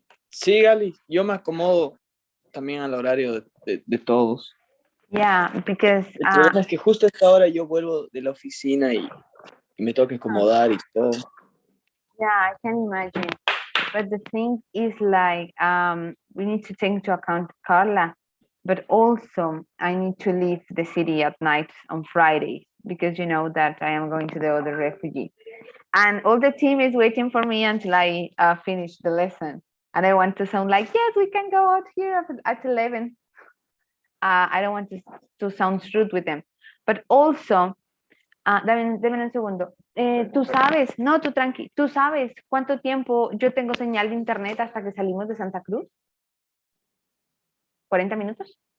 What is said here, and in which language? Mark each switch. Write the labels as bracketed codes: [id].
[es] Sí, Gali, yo me acomodo también al horario de todos. [en] Yeah, because [es] El problema es que justo a esta hora yo vuelvo de la oficina y me toca acomodar y todo. [en] yeah, I can imagine. But the thing is like we need to take into account Carla, but also I need to leave the city at night on Friday because you know that I am going to the other refugee. And all the team is waiting for me until I finish the lesson. And I want to sound like, yes, we can go out here at 11. I don't want to sound rude with them. But also, [es] dame un segundo. Tú sabes, no, tú tranqui, tú sabes cuánto tiempo yo tengo señal de internet hasta que salimos de Santa Cruz. ¿40 minutos?